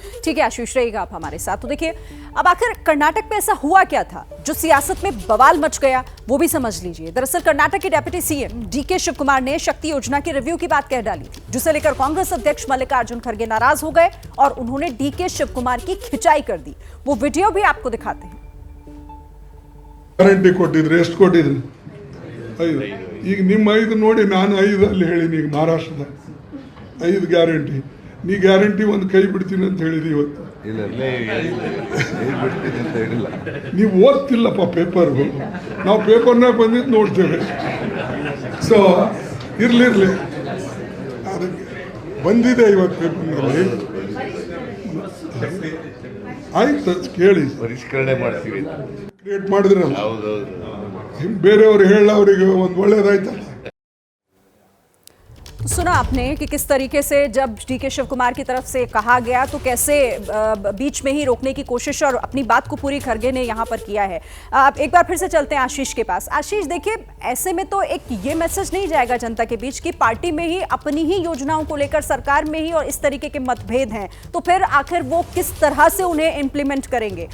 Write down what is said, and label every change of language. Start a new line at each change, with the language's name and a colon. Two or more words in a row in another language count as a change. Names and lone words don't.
Hindi: ठीक है आशीष, रहेगा आप हमारे साथ। तो देखिए, अब आखिर कर्नाटक में ऐसा हुआ क्या था जो सियासत में बवाल मच गया, वो भी समझ लीजिए। दरअसल कर्नाटक के डिप्टी सीएम डीके शिव कुमार ने शक्ति योजना की रिव्यू की बात कह डाली थी, जिसे लेकर कांग्रेस अध्यक्ष मल्लिकार्जुन खड़गे नाराज हो गए और उन्होंने डीके शिव कुमार की खिंचाई कर दी। वो वीडियो भी आपको दिखाते हैं।
Kannada: ಗ್ಯಾರಂಟಿ ಕೊಟ್ಟಿದ್ರು, ಎಷ್ಟು ಕೊಟ್ಟಿದ್ರು? 5. ಈಗ ನಿಮ್ಮ 5 ನೋಡಿ ನಾನು 5 ಅಲ್ಲಿ ಹೇಳಿನಿ. ಈಗ ಮಹಾರಾಷ್ಟ್ರದ 5 ಗ್ಯಾರಂಟಿ, ನೀ ಗ್ಯಾರಂಟಿ ಒಂದು ಕೈ ಬಿಡ್ತೀನಿ ಅಂತ ಹೇಳಿದಿ ಇವತ್ತು. ನೀವು ಓದ್ತಿಲ್ಲಪ್ಪ ಪೇಪರ್, ನಾವು ಪೇಪರ್ನಾಗ ಬಂದಿದ್ದು ನೋಡ್ತೇವೆ. ಸೊ ಇರ್ಲಿರ್ಲಿ, ಅದಕ್ಕೆ ಬಂದಿದೆ ಇವತ್ತು ಪೇಪರ್ನಲ್ಲಿ. ಆಯ್ತು ಕೇಳಿ, ಪರಿಷ್ಕರಣೆ ಮಾಡ್ತೀವಿ ಕ್ರಿಯೇಟ್ ಮಾಡಿದ್ರಲ್ಲ, ಬೇರೆಯವ್ರು ಹೇಳ ಅವರಿಗೆ ಒಂದು ಒಳ್ಳೇದಾಯ್ತಲ್ಲ.
Hindi: सुना आपने कि किस तरीके से जब डीके शिव कुमार की तरफ से कहा गया तो कैसे बीच में ही रोकने की कोशिश और अपनी बात को पूरी खड़गे ने यहाँ पर किया है। एक बार फिर से चलते हैं आशीष के पास। आशीष, देखिए, ऐसे में तो एक ये मैसेज नहीं जाएगा जनता के बीच कि पार्टी में ही अपनी ही योजनाओं को लेकर सरकार में ही और इस तरीके के मतभेद हैं, तो फिर आखिर वो किस तरह से उन्हें इंप्लीमेंट करेंगे?